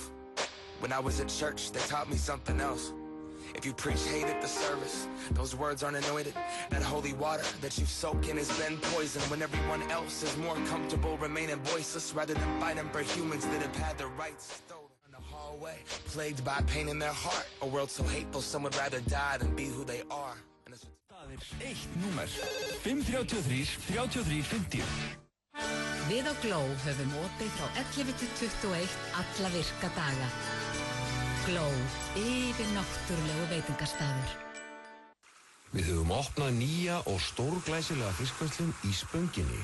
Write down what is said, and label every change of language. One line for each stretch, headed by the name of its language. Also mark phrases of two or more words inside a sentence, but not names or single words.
English: When I was at church, they taught me something else. If you preach hate at the service, those words aren't anointed. That holy water that you soak in has been poisoned. When everyone else is more comfortable remaining voiceless rather than fighting for humans that have had their rights stolen. In the hallway, plagued by pain in their heart. A world so hateful, some would rather die than be who they are.
Icelandic: Eitt númer 533 33 50. Við á Gló höfum opið frá 11 til 21 alla virka daga. Gló, yfir náttúrulegu veitingastaður. Við höfum opnað nýja og stórglæsilega fiskverslun í Spönginni.